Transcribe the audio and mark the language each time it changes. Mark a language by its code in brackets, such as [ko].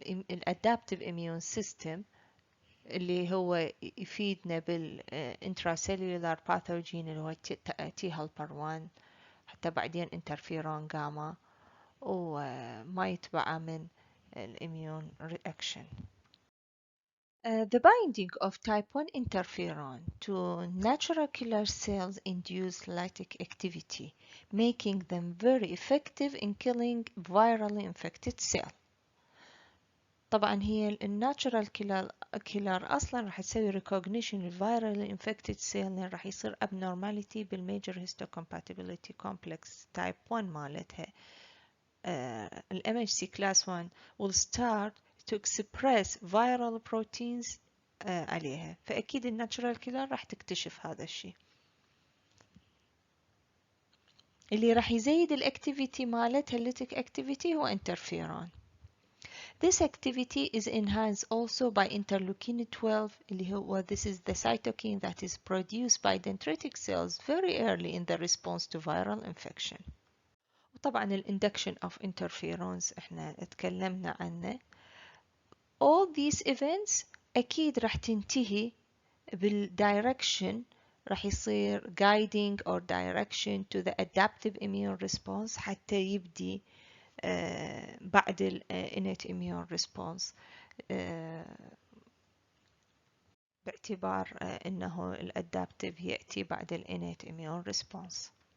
[ar] الادابتيف اميون سيستم اللي هو يفيدنا بالانتراسيلولار باثوجين اللي هو تي هيلبر 1 حتى بعدين انترفيرون جاما، وما يتبع من الاميون رياكشن. [en] The binding of type 1 interferon to natural killer cells induce lytic activity, making them very effective in killing virally infected cell. [ar] طبعا هي الناتشرال كيلر اصلا راح تسوي ريكوجنيشن للفيرال انفكتد سيل، لان راح يصير abnormality بالميجر هيستوكومباتيبيليتي كومبلكس تايب 1 مالتها. [en] ال MHC class 1 will start to express viral proteins عليها، [ar] فأكيد الناتشرال كيلر راح تكتشف هذا الشيء. اللي راح يزيد الاكتيفيتي مالتها الليتك اكتيفيتي هو انترفيرون. [en] This activity is enhanced also by interleukin 12 [ar] اللي هو [en] this is the cytokine that is produced by dendritic cells very early in the response to viral infection. [ar] وطبعا ال [en] induction of interferons [ar] احنا اتكلمنا عنه. [en] All these events [ar] أكيد راح تنتهي بالdirection، راح يصير [en] guiding or direction to the adaptive immune response [ar] حتى يبدي بعد ال [en] innate immune response، [ar] باعتبار أنه ال [en] adaptive [ar] يأتي بعد ال [en] innate immune response.